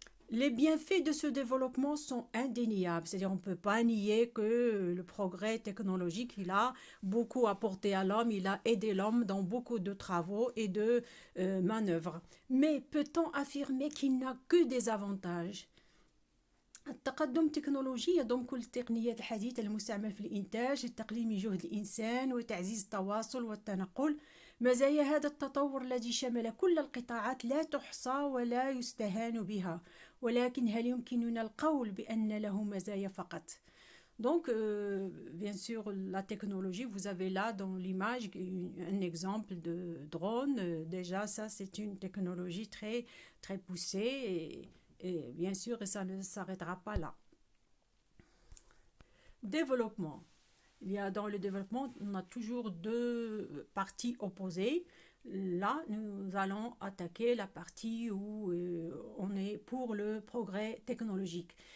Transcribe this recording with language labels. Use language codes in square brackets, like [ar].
[fr] Les bienfaits de ce développement sont indéniables, c'est-à-dire on ne peut pas nier que le progrès technologique, il a beaucoup apporté à l'homme, il a aidé l'homme dans beaucoup de travaux et de manœuvres. Mais peut-on affirmer qu'il n'a que des avantages? [ar] التقدم التكنولوجي يضم كل التقنيات الحديثة المستعملة في الإنتاج لتقليل من جهد الإنسان وتعزيز التواصل والتنقل. مزايا هذا التطور الذي شمل كل القطاعات لا تحصى ولا يستهان بها، ولكن هل يمكننا القول بأن له مزايا فقط؟ [fr] Donc, bien sûr, la technologie, vous avez là dans l'image un exemple de drone. Déjà, ça, c'est une technologie très, très poussée et bien sûr, ça ne s'arrêtera pas là. Développement. Il y a dans le développement, on a toujours deux parties opposées. Là, nous allons attaquer la partie où on est pour le progrès technologique.